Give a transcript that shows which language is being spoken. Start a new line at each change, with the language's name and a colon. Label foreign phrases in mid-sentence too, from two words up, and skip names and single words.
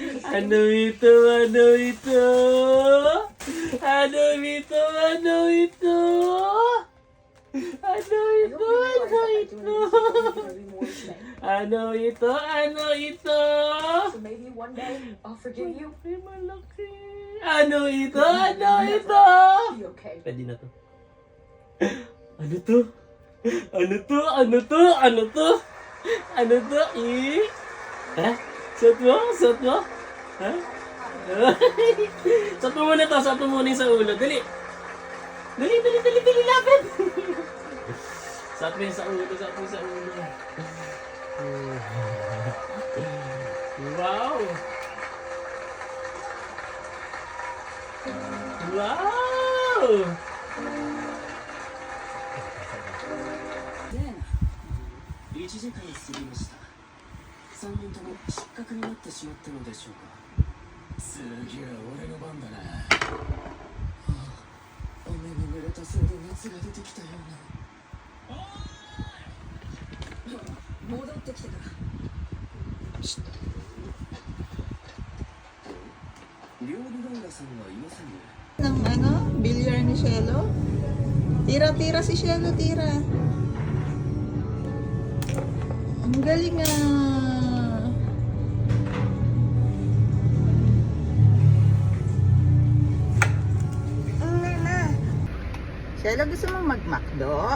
Filipino: Ano ito? Ano ito? Ano ito? Ano ito? Ano ito? Ano ito? Ano ito? Ano ito?
English: So maybe one day I'll forgive you.
Filipino: Malaki, malaki. Ano ito? Ano ito?
English: Be okay.
Filipino: Pwede na to. Ano to? Ano to? Ano to? Ano to? Ano to? Ha? Suot mo? Suot mo? Ha? Suot mo muna to. Suot mo muna yung sa ulo. Dali. Dali, dali, dali, dali. Lapit. Suot mo yung sa ulo. Suot mo yung sa ulo. Wow. Wow.
Japanese: 1時間過ぎました。3人とも失格になってしまったのでしょうか。次は俺の番だな。雨に濡れたせいで熱が出てきたような。戻ってきてから。料理漫画さんはいませんね。
Filipino: Ng ano, bilyar ni Shelo. Tira-tira si Shelo, tira. Ang galing ah. Shelo, gusto mo mag-McDo?